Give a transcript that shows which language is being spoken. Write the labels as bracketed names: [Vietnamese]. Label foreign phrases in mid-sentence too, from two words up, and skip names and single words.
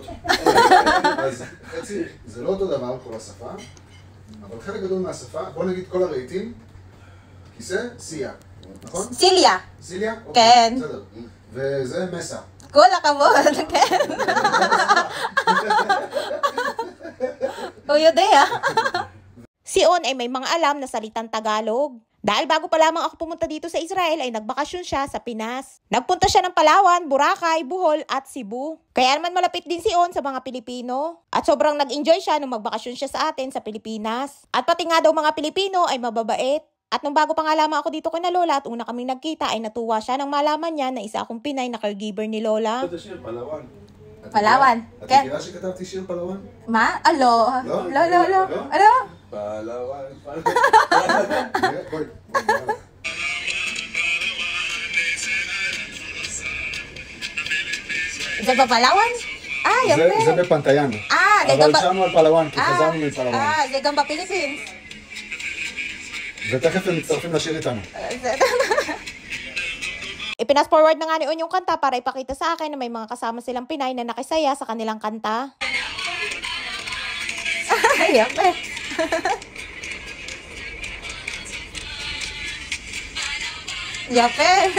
[Hebrew] אז חצי, זה לא אותו דבר כל השפה, אבל חלק גדול מהשפה, בוא נגיד כל הרהיטים, כיסא, סיה, נכון? סיליה. סיליה? כן. אוקיי, בסדר. וזה מסה. כל הכבוד, כן. הוא יודע. [Filipino] Si On ay may mga alam na salitang Tagalog. Dahil bago pa lamang ako pumunta dito sa Israel ay nagbakasyon siya sa Pinas. Nagpunta siya ng Palawan, Boracay, Bohol at Cebu. Kaya naman malapit din si On sa mga Pilipino. At sobrang nag-enjoy siya nung magbakasyon siya sa atin sa Pilipinas. At pati nga daw mga Pilipino ay mababait. At nung bago pa nga lamang ako dito kay na Lola at una kaming nagkita ay natuwa siya nang malaman niya na isa akong Pinay na caregiver ni Lola. [Hebrew] את השיר פלאוואן. פלאוואן, את כן. מכירה שכתבתי שיר פלאוואן? מה? לא. לא? לא, לא, לא. לא? לא. פלאואן. בואי. זה בפלאוואן? יפה. זה בפנטיאן. זה גם אבל שמנו על פלאואן, כי חזרנו מפלאואן. זה גם בפיליפינס. ותכף הם מצטרפים לשיר איתנו. [Filipino] Ipinas forward na nga ni On yung kanta para ipakita sa akin na may mga kasama silang Pinay na nakisaya sa kanilang kanta. Yape. Yape.